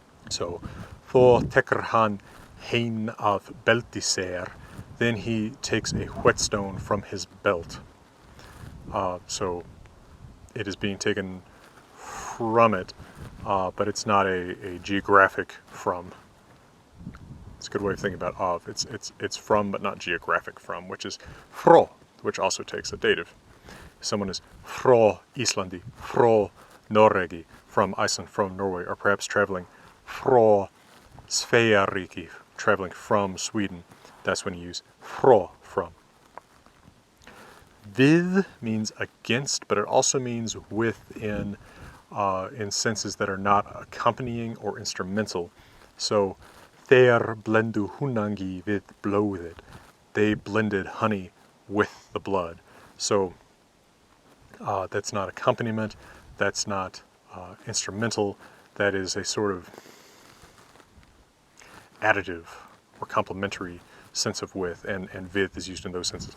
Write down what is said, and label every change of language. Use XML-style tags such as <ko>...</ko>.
<en>So,</en> <non>þó tekur hann hein af belti sér,</non> <en>then he takes a whetstone from his belt. So it is being taken from it, but it's not a geographic from. It's a good way of thinking about of. It's from, but not geographic from, which is frå, which also takes a dative. Someone is</en> <non>frå Islandi, frå Noregi,</non> <en>from Iceland, from Norway, or perhaps traveling</en> <non>frå Sveiariki,</non> <en>traveling from Sweden. That's when you use frå, from. Við means against, but it also means with in senses that are not accompanying or instrumental.</en> <non>So, þeir blendu hunangi við blóðið.</non> <en>They blended honey with the blood. So, that's not accompaniment, that's not instrumental, that is a sort of additive or complementary sense of with, and við is used in those senses.</en>